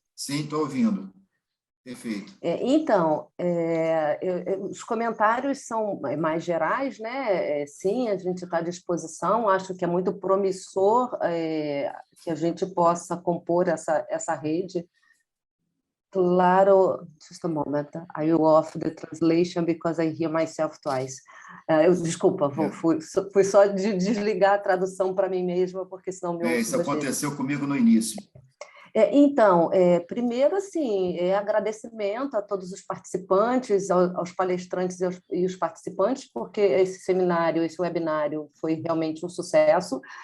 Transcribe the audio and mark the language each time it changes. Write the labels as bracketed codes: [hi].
[pt] Sim, estou ouvindo. Perfeito. Então, os comentários são mais gerais, né? Sim, a gente está à disposição. Acho que é muito promissor que a gente possa compor essa rede. [en] Claro, just a moment. I will off the translation because I hear myself twice. [pt] Desculpa, fui só desligar a tradução para mim mesma, porque senão me ouço isso duas vezes. aconteceu comigo no início. Então, primeiro, assim, agradecimento a todos os participantes, aos palestrantes e os participantes, porque esse seminário, esse webinário foi realmente um sucesso,